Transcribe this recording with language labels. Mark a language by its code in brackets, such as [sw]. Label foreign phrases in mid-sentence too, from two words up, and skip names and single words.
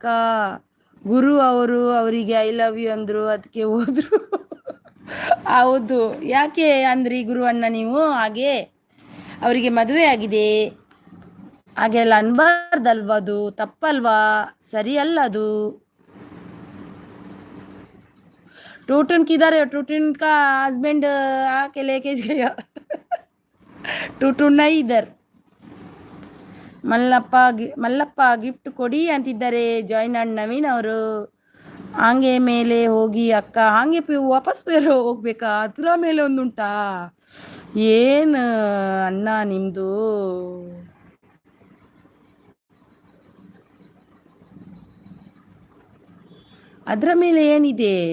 [kn] ಗುರು ಅವರಿಗೆ [en] I love you [kn] ಅಂದರು, ಅದಕ್ಕೆ ಹೋದ್ರು. ಹೌದು. ಯಾಕೆ ಅಂದ್ರಿ ಗುರು ಅಣ್ಣ ನೀವು? ಹಾಗೆ ಅವರಿಗೆ ಮದುವೆ ಆಗಿದೆ ಹಾಗೆಲ್ಲ ಅನ್ಬಾರ್ದಲ್ವ? ಅದು ತಪ್ಪಲ್ವಾ? ಸರಿ ಅಲ್ಲ ಅದು. [hi] टूटन किधर है? टूटन का हस्बैंड आके लेके गया. टूटन नहीं इधर. [kn] ಮಲ್ಲಪ್ಪ ಗಿಫ್ಟ್ ಕೊಡಿ ಅಂತಿದ್ದಾರೆ. ಜಾಯ್ನ್ ನವೀನ್ ಅವರು. ಹಾಗೆ ಮೇಲೆ ಹೋಗಿ ಅಕ್ಕ. ಹಾಗೆ ವಾಪಸ್ ಬೇರೆ ಹೋಗ್ಬೇಕಾ? ಹತ್ರ ಮೇಲೆ ಒಂದುಂಟಾ? ಏನು ಅಣ್ಣ ನಿಮ್ಮದು? ಅದರ ಮೇಲೆ ಏನಿದೆ?